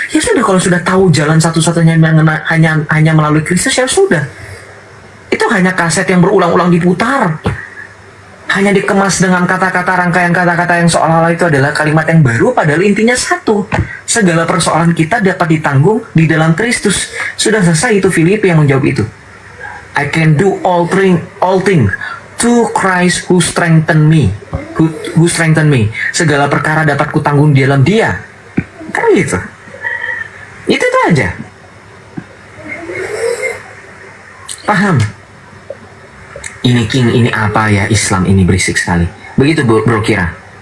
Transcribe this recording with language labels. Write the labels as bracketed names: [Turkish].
[Indonesian] Ya sudah, kalau sudah tahu jalan satu-satunya hanya melalui Kristus, ya sudah. Itu hanya kaset yang berulang-ulang diputar. Hanya dikemas dengan kata-kata, rangkaian kata-kata yang seolah-olah itu adalah kalimat yang baru, padahal intinya satu. Segala persoalan kita dapat ditanggung di dalam Kristus. Sudah selesai, itu Filipi yang menjawab itu. [English] I can do all things through Christ who strengthen me. Who strengthen me. [Indonesian] Segala perkara dapat kutanggung di dalam Dia. Kan gitu. Itu aja. Paham? Ini King, ini apa ya, Islam ini berisik sekali. Begitu bro kira.